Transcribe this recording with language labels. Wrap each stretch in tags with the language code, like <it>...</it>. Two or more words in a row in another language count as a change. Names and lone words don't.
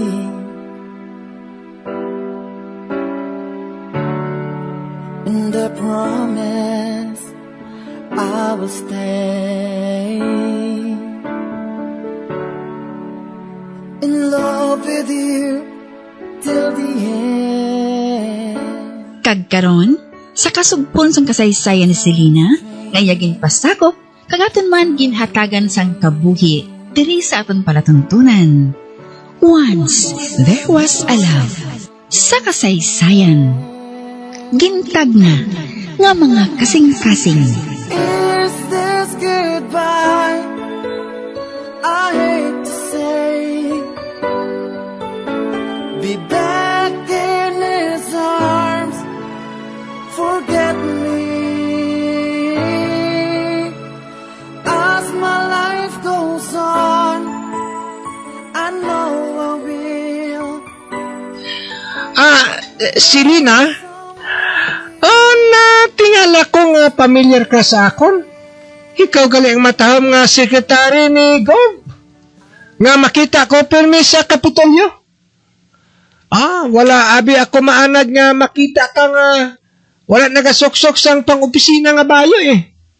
<en>And I promise I will stay in love with you till the end.</en> <hil>Kagkaron, sa kasugpon sang kasaysayan ni Selena, ngayagin pasakop, kagaton man ginhatagan sang kabuhi, diri sa aton palatuntunan.</hil> <en>Once, there was a love.</en> <hil>Sa kasaysayan, gintag na nga mga kasing-kasing.</hil> <en>Is this goodbye? I hate to say, be back in his arms, forget me. As my life goes on, I know I will. Selena?</en> <hil>Natingala ko nga pamilyar ka sa akon. Ikaw gali ang matahom nga sekretary ni Gov. Nga makita ko pirmi sa Kapitolyo. Wala abi ako maanad nga makita ka nga wala nagasuksok sang pang-opisina nga bayo eh.</hil>